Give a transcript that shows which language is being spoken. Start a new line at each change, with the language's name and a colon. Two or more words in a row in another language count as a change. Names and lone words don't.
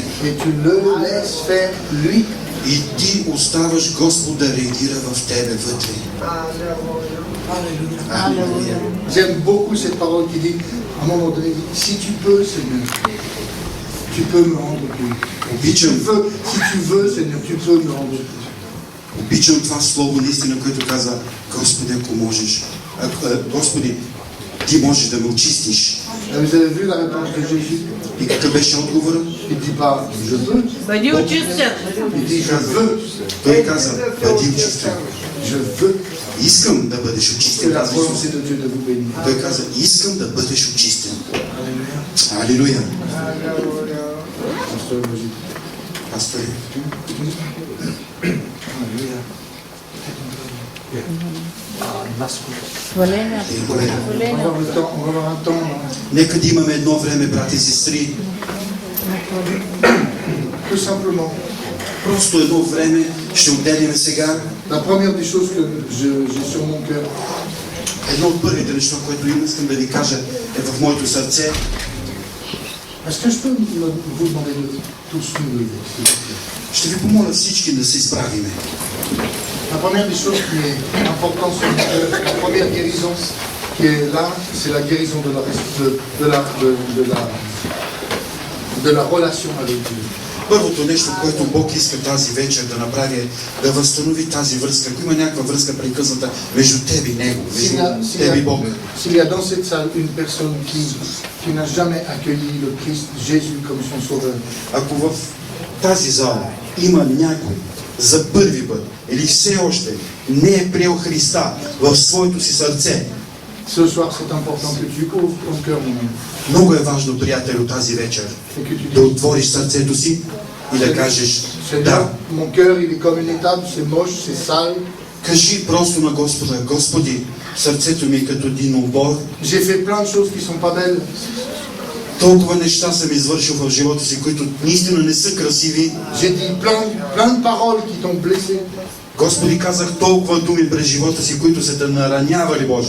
French: Et tu le laisses faire lui.
Bulgarian: И ти оставаш Господ да реагира в тебе вътре. Алелуя.
French: J'aime beaucoup cette parole qui dit, à un moment donné, si tu peux, Seigneur, tu peux me rendre plus. Si tu veux, Seigneur, tu peux me rendre plus.
Bulgarian: Обичам това слово наистина, което каза: Господи, ако можеш, Господи, ти можеш да ме очистиш.
French: Vous avez vu la réponse de Jésus?
Bulgarian: И какъв беше отговорът?
French: Il ne dit pas je veux,
Bulgarian: Бъди очистен.
French: il dit je veux,
Bulgarian: Той каза: бъди очистен.
French: je veux.
Bulgarian: Искам да бъдеш
French: C'est
Bulgarian: очистен.
French: la volonté de Dieu de vous bénir.
Bulgarian: Той каза: искам да бъдеш очистен. Алилуя.
French: Pasteur Brigitte.
Bulgarian: Пастори, Хваление. Алилуя.
French: On va avoir le temps, on va avoir un temps.
Bulgarian: Нека да имаме едно време, брати и сестри.
French: Tout simplement.
Bulgarian: Просто едно време ще отделим сега.
French: La première des choses que j'ai sur mon cœur,
Bulgarian: Едно от първите неща, което искам да ви кажа, е в моето сърце.
French: est-ce que je peux vous demander de tous nous lever, s'il vous plaît?
Bulgarian: Ще ви помоля всички да се изправиме.
French: La première des choses qui est importante sur mon cœur, la première guérison qui est là, c'est la guérison de la relation avec Dieu.
Bulgarian: Първото нещо, което Бог иска тази вечер да направи, е да възстанови тази връзка. Ако има някаква връзка прекъсната между теб и Него, между теб и Бог.
French: S'il y a dans cette salle une personne qui n'a jamais accueilli le Christ Jésus comme son sauveur,
Bulgarian: Ако в тази зала има някой за първи път или все още не е приел Христа в своето си сърце,
French: ce soir c'est important que tu ouvres ton cœur, mon ami,
Bulgarian: много е важно, приятелю, тази вечер
French: et que tu
Bulgarian: да
French: dis,
Bulgarian: отвориш сърцето си и да кажеш:
French: Seigneur,
Bulgarian: да.
French: mon cœur il est comme une étable, c'est moche, c'est sale,
Bulgarian: Кажи просто на Господа: Господи, сърцето ми е като един обор.
French: j'ai fait plein de choses qui sont pas belles,
Bulgarian: Толкова неща съм извършил в живота си, които наистина не са красиви.
French: j'ai dit plein de paroles qui t'ont blessé.
Bulgarian: Господи, казах толкова думи през живота си, които са те наранявали, Боже.